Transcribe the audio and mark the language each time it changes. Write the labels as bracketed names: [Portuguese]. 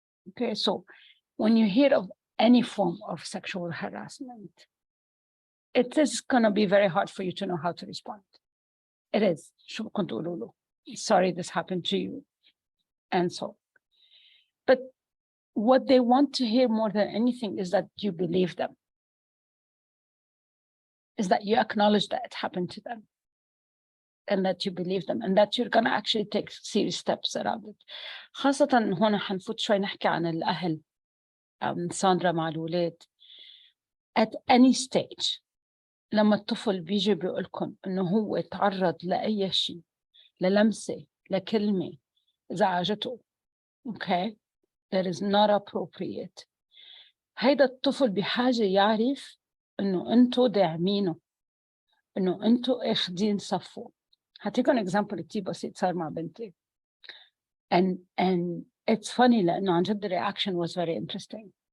[English] Okay, so when you hear of any form of sexual harassment, it is going to be very hard for you to know how to respond. It is. Sorry, this happened to you. and so. But what they want to hear more than anything is that you believe them, is that you acknowledge that it happened to them, and that you believe them, and that you're going to actually take serious steps around it. [Arabic] خاصة هون حنفوت شوي نحكي عن الأهل. ساندرا مع الولاد. [English] At any stage [Arabic] لما الطفل بيجي بيقولكم إنه هو تعرض لأي شيء، للمسة، لكلمة زعجته، okay, [English] that is not appropriate. [Arabic] هيدا الطفل بحاجة يعرف إنه أنتوا داعمينه، إنه أنتوا أخدين صفه. هتيكم example كتير بسيط صار مع بنتي. [English] And it's funny [Arabic] لأنه عن جد [English] the reaction was very interesting.